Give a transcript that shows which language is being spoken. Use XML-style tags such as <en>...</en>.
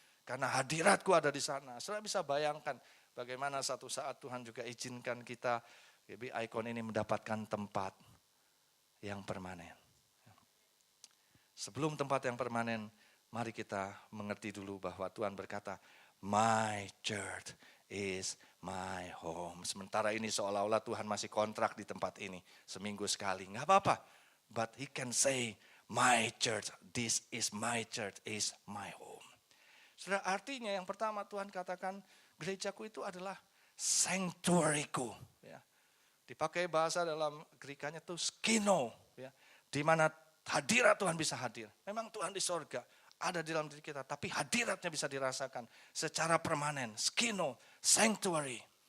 <id>Karena hadiratku ada di sana. Saudara bisa bayangkan bagaimana satu saat Tuhan juga izinkan kita, GB Icon ini mendapatkan tempat yang permanen. Sebelum tempat yang permanen, mari kita mengerti dulu bahwa Tuhan berkata,</id> <en>my church is my home.</en> <id>Sementara ini seolah-olah Tuhan masih kontrak di tempat ini, seminggu sekali. Nggak apa-apa,</id> <en>but He can say, my church, this is my church, is my home.</en> <id>Saudara, artinya yang pertama Tuhan katakan, gerejaku itu adalah sanctuary-ku. Ya. Dipakai bahasa dalam Grekanya itu skino. Ya. Di mana hadirat Tuhan bisa hadir. Memang Tuhan di sorga, ada di dalam diri kita. Tapi hadiratnya bisa dirasakan secara permanen. Skino, sanctuary.</id>